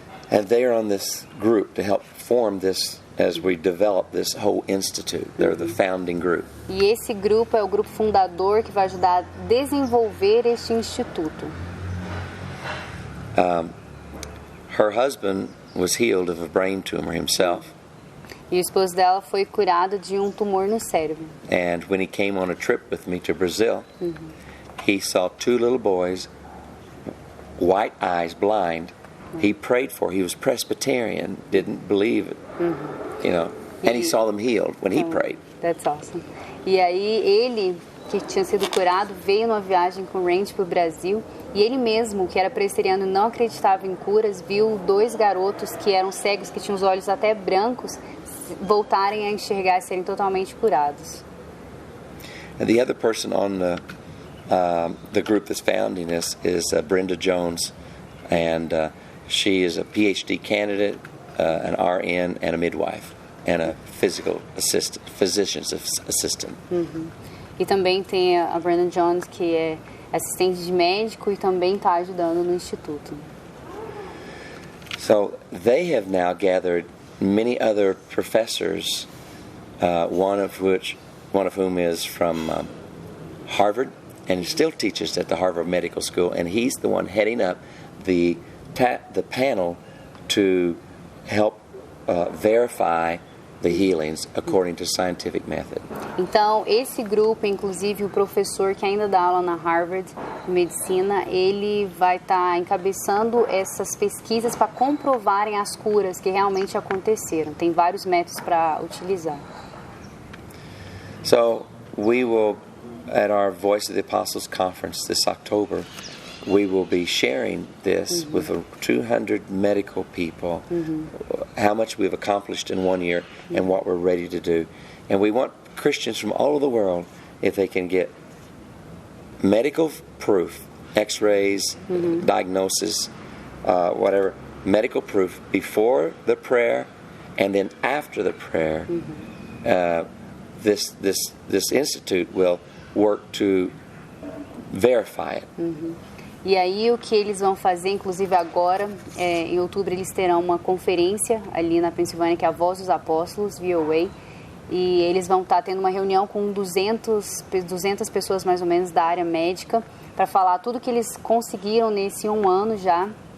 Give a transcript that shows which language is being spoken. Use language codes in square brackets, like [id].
[en] And they are on this group to help form this as we develop this whole institute. They're the founding group. [pt] E esse grupo é o grupo fundador que vai ajudar a desenvolver este instituto. [en] Her husband was healed of a brain tumor himself. [pt] E o esposo dela foi curado de tumor no cérebro. [en] And when he came on a trip with me to Brazil, he saw two little boys, white eyes, blind. He prayed for. He was Presbyterian, didn't believe it, and he saw them healed when he prayed. That's awesome. [pt] E aí ele, que tinha sido curado, veio numa viagem com o Randy para o Brasil. E ele mesmo, que era presbiteriano e não acreditava em curas, viu dois garotos que eram cegos, que tinham os olhos até brancos, voltarem a enxergar e serem totalmente curados. [en] And the other person on the group that's founding this is Brenda Jones, and she is a PhD candidate, an RN, and a midwife, and a physician's assistant. [pt] E também tem a Brenda Jones, que é assistente de médico e também está ajudando no instituto. [en] So they have now gathered many other professors, one of whom is from Harvard, and he still teaches at the Harvard Medical School, and he's the one heading up the panel to help verify the healings according to scientific method. [pt] Então, esse grupo, inclusive o professor que ainda dá aula na Harvard de Medicina, ele vai estar encabeçando essas pesquisas para comprovarem as curas que realmente aconteceram. Tem vários métodos para utilizar. [en] So, we will, at our Voice of the Apostles conference this October, we will be sharing this with 200 medical people, how much we've accomplished in 1 year and what we're ready to do. And we want Christians from all over the world, if they can get medical proof, x-rays, diagnosis, whatever, medical proof before the prayer and then after the prayer, this institute will work to verify it. [pt] E aí o que eles vão fazer, inclusive agora, em outubro eles terão uma conferência ali na Pensilvânia, que é a Voz dos Apóstolos, VOA, e eles vão estar tendo uma reunião com 200 pessoas mais ou menos da área médica para falar tudo que eles conseguiram nesse 1 ano já